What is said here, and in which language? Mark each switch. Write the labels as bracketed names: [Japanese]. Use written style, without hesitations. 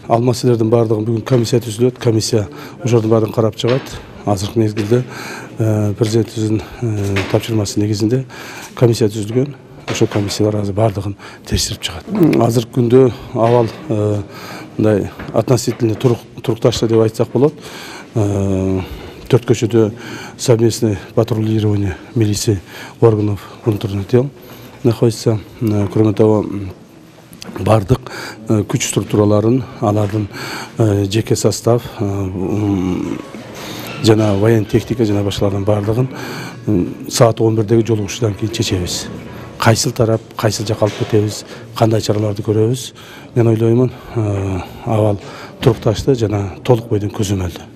[Kyrgyz] Ал маселелердин бардыгын бүгүн комиссия түзүлөт. Комиссия ошолордун баарын карап чыгат. Азыркы мезгилде президентибиздин тапшырмасы негизинде комиссия түзүлгөн. Ошол комиссиялар азыр бардыгын текшерип чыгат. Азыркы күндө абал мындай относительно турукташты деп айтсак болот. 4 көчөдө [Russian] совместное патрулирование милиции органов внутренних дел находится. Кроме того, [Kyrgyz] бардык күч структураларын, алардын жеке состав жана воен техника жана башкалардын бардыгын саат 11-деги жолугушуудан кийин чечебиз. Кайсыл тарап, кайсыл жакка алып кетебиз, кандай чараларды көрөбүз. Мен ойлоймун, абал турукташты жана толук бойдон көзөмөлдүү.